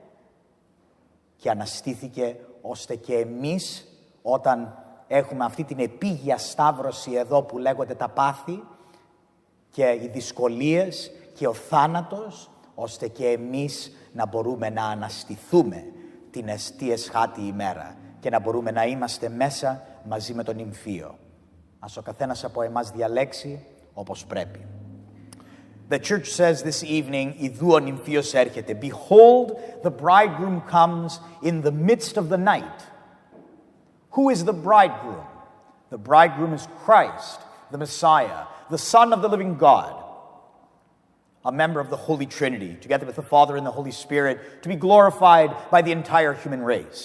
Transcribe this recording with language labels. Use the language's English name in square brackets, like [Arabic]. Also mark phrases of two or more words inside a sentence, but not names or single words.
[Greek] και αναστήθηκε, ώστε και εμείς όταν έχουμε αυτή την επίγεια σταύρωση εδώ που λέγονται τα πάθη και οι δυσκολίες και ο θάνατος, ώστε και εμείς να μπορούμε να αναστηθούμε την εστί εσχάτη ημέρα και να μπορούμε να είμαστε μέσα μαζί με τον Νυμφίο. Ας ο καθένας από εμάς διαλέξει όπως πρέπει. [English] The church says this evening, [Greek] Ιδού ο Νυμφίος έρχεται. [English] Behold, the bridegroom comes in the midst of the night. Who is the bridegroom? The bridegroom is Christ, the Messiah, the Son of the living God, a member of the Holy Trinity, together with the Father and the Holy Spirit, to be glorified by the entire human race.